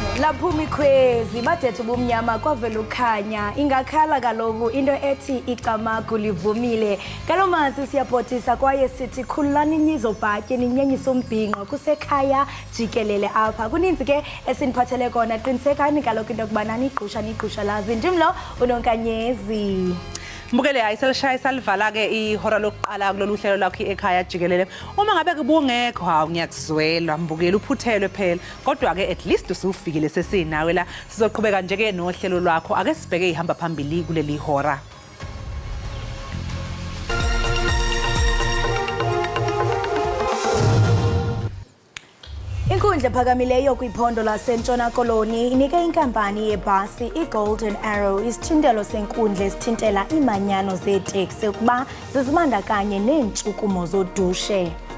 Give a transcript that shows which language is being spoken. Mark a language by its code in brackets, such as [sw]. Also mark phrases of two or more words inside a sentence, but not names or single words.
[xh] Ingaphumi khwezi badethu bomnyama kwavela ukhanya ingakhala kaloku into ethi icamagu livumile kalomasi siyabhotisa kwaye sithi khululani nizobhatye ninyenyise umbhinqo kusekhaya jikelele apha kuninzi ke esiniphathele kona qinisekani kaloku into kubana nigqusha lazi ndimlo unonkanyezi [zu] Mbukele ayiselishaya salivala ke ihora lokuqala kulolu hlelo lakho ekhaya jikelele uma ngabe kubungekho hawu ngiyakuzwela mbukele uphuthelwe phela kodwa ke [en] at least [zu] usufikile sesinawe la sizoqhubeka nje ke nohlelo lwakho ake sibheke ihamba phambili kuleli hora [xh] Inkundla ephakamileyo kwiphondo laseNtshona Koloni inike inkampani yebhasi iGolden Arrow isithintelo senkundla esithintela imanyano zeeteksi ukuba zizibandakanye neentshukumo zodushe.